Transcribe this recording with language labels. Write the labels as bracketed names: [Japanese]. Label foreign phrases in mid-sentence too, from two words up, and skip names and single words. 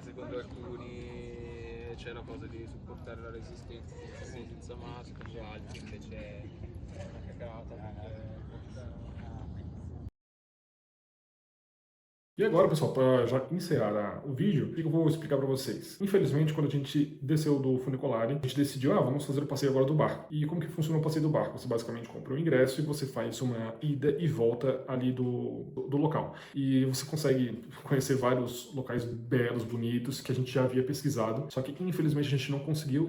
[Italian] secondo alcuni c'è la cosa di supportare la resistenza senza maschera, altri invece è una cagata perché [Portuguese] E agora, pessoal, para já encerrar o vídeo, o que eu vou explicar para vocês? Infelizmente, quando a gente desceu do funicolare, a gente decidiu, vamos fazer o passeio agora do barco. E como que funciona o passeio do barco? Você basicamente compra o ingresso e você faz uma ida e volta ali do local. E você consegue conhecer vários locais belos, bonitos, que a gente já havia pesquisado, só que infelizmente a gente não conseguiu.